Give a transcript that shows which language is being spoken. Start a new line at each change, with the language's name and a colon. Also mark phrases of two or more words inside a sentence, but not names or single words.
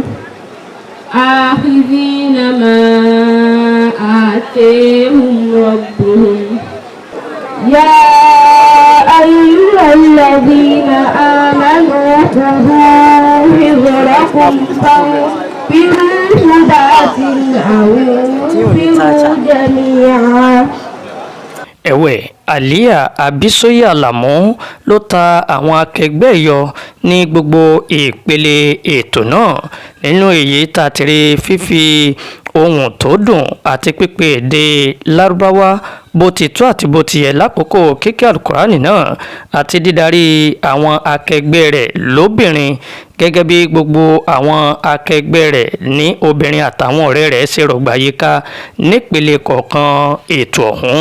Arabic: آخذين ما آتيهم ربهم يا أيها الذين آمنوا خذوا حذركم فانفروا ثبات أو انفروا جميعا.
Yoruba: Ẹ̀wẹ̀, Àlíyà Abísóyè Àlàmú ló ta àwọn akẹgbẹ́ yọ ní gbogbo ìpele ètò náà nínú èyí tá a ti rí fífi ohun tó dùn àti pípe èdè Lárúbáwá bó ti tó àti bó ti yẹ lákòókò kíké Al-Qur'ani náà àti dídarí àwọn akẹgbẹ́ rẹ̀ lóbìnrin gẹ́gẹ́ bí gbogbo àwọn akẹgbẹ́ rẹ̀ ní obìnrin àtàwọn ọ̀rẹ́ rẹ̀ ṣe rọ̀gbà yíká nípele kọ̀ọ̀kan ètò ọ̀hún.